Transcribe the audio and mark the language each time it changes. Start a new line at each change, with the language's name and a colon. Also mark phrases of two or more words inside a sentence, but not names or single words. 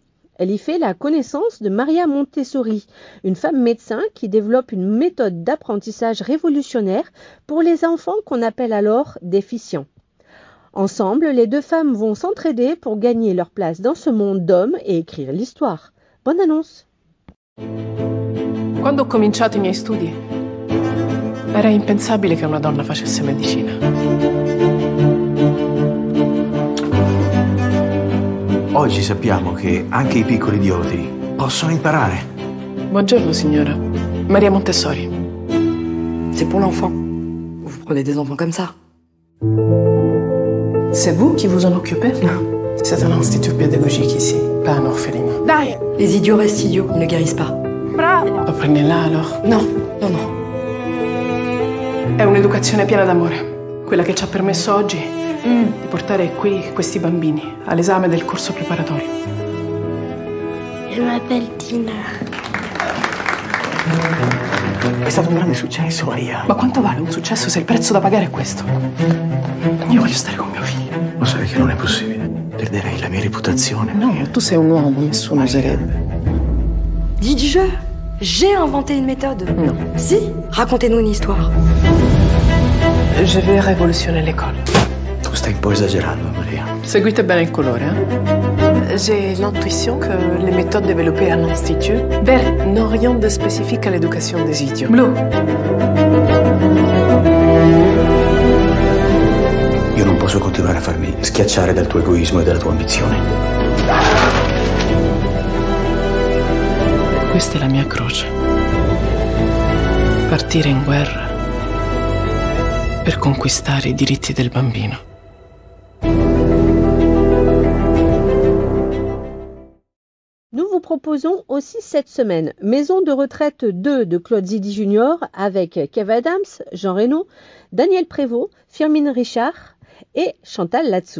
French: Elle y fait la connaissance de Maria Montessori, une femme médecin qui développe une méthode d'apprentissage révolutionnaire pour les enfants qu'on appelle alors déficients. Ensemble, les deux femmes vont s'entraider pour gagner leur place dans ce monde d'hommes et écrire l'histoire. Bonne annonce!
Italian: Quando ho cominciato i miei studi, era impensabile che una donna facesse medicina. Oggi sappiamo che anche i piccoli idioti possono imparare. Buongiorno, signora. Maria Montessori.
French: C'est pour l'enfant. Vous prenez des enfants comme ça. C'est vous qui vous en occupez? Non. C'est un institut pédagogique ici, pas un orphelinat.
Italian: Dai!
French: Les idiots restent idiots, ils ne guérissent pas.
Italian: Bravo! Lo prendi là, alors?
French: Non, non, non.
Italian: È un'educazione piena d'amore. Quella che ci ha permesso oggi di portare qui questi bambini all'esame del corso preparatorio.
French: Je m'appelle Tina.
Italian: È stato un grande successo, Maria. Ma quanto vale un successo se il prezzo da pagare è questo? Io voglio stare con mio figlio. Lo sai che non è possibile. Perderei la mia reputazione. No, tu sei un uomo, nessuno oserebbe.
French: Dites jeu. J'ai inventé une méthode. Non. Si, racontez-nous une histoire. Je vais révolutionner l'école.
Italian: Tu stai un po' esagerando, Maria. Seguite bene il colore,
French: J'ai l'intuition que les méthodes développées à l'Institut n'ont rien de spécifique à l'éducation des idiots.
English: Blue.
Italian: Io non posso continuare a farmi schiacciare dal tuo egoismo e dalla tua ambizione. Questa è la mia croce. Partire in guerra per conquistare i diritti del bambino.
French: Nous vous proposons aussi cette semaine Maison de retraite 2 de Claude Zidi Jr. avec Kev Adams, Jean Reno, Daniel Prévost, Firmin Richard et Chantal Latsou.